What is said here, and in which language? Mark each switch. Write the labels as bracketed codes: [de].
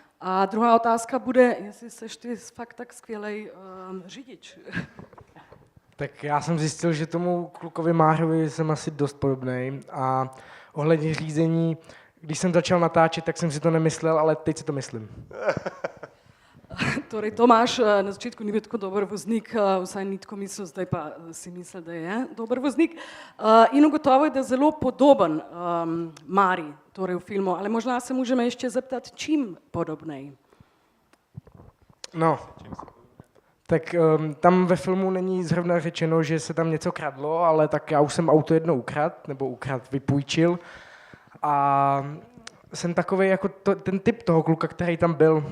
[cs] A druhá otázka bude, jestli jsi ty fakt tak skvělej řidič. Tak já jsem zjistil, že tomu klukovi Mářovi jsem asi dost podobnej. A ohledně řízení, když jsem začal natáčet, tak jsem si to nemyslel, ale teď si to myslím. [sl] Torej, Tomaž na začetku ni bil tako dober voznik, vsaj ni tako mislil, zdaj pa si misli, da je dober voznik. In ugotovil je, da je zelo podoben Mari, torej v filmu, [cs] ale možná se můžeme ještě zeptat, čím podobnej? No, tak tam ve filmu není zrovna řečeno, že se tam něco kradlo, ale tak já už jsem auto jednou vypůjčil a jsem takovej jako ten typ toho kluka, který tam byl.